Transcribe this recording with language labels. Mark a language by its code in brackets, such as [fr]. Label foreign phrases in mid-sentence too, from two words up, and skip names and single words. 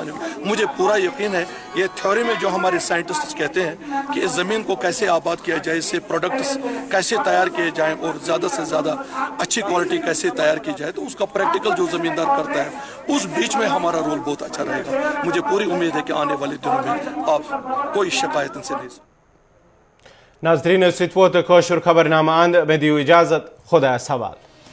[ur] مجھے پورا یقین ہے یہ تھیوری میں جو ہمارے سائنٹسٹ کہتے ہیں کہ اس زمین کو کیسے آباد کیا جائے, اس سے پروڈکٹس کیسے تیار کیے جائیں اور زیادہ سے زیادہ [en] achhi quality [ur] کیسے تیار کی جائے, تو اس کا پریکٹیکل جو زمیندار کرتا ہے اس بیچ میں ہمارا رول بہت اچھا رہے گا. مجھے پوری امید ہے کہ آنے والے دنوں میں آپ کوئی شکایت ان سے نہیں. [ks] ناظرین ست ووت کٲشُر خبرنامہ اند. مےٚ دِیِو اجازت. خۄدایس حوالہٕ.